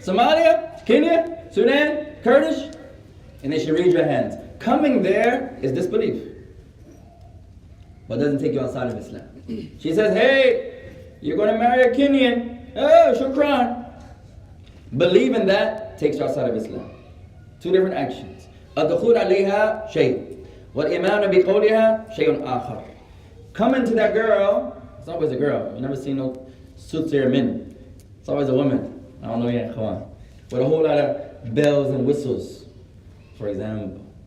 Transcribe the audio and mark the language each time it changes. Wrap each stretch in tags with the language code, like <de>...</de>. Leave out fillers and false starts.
<en>Somalia, Kenya, Sudan, Kurdish, and then she reads your hands. Coming there is disbelief, but doesn't take you outside of Islam. She says, "Hey, you're going to marry a Kenyan. Oh, shukran." Believing that takes you outside of Islam. Two different actions.</en> <ar>الدخول عليها شيء والإيمان بقولها شيء آخر.</ar> <en>Coming to that girl, it's always a girl. You never see no soothsayer men. It's always a woman. I don't know yet, come on. With a whole lot of bells and whistles, for example.</en>